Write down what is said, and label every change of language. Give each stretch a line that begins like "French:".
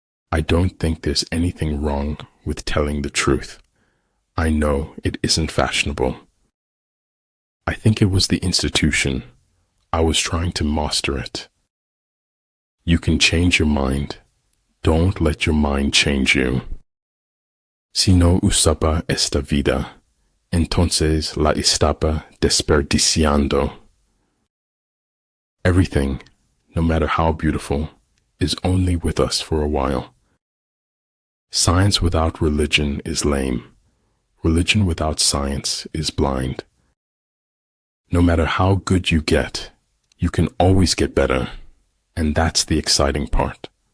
English: I don't think there's anything wrong with telling the truth. I know it isn't fashionable. I think it was the institution. I was trying to master it. You can change your mind. Don't let your mind change you.
Spanish: Si no usaba esta vida, entonces la estaba desperdiciando.
English: Everything, no matter how beautiful, is only with us for a while. Science without religion is lame. Religion without science is blind. No matter how good you get, you can always get better, and that's the exciting part.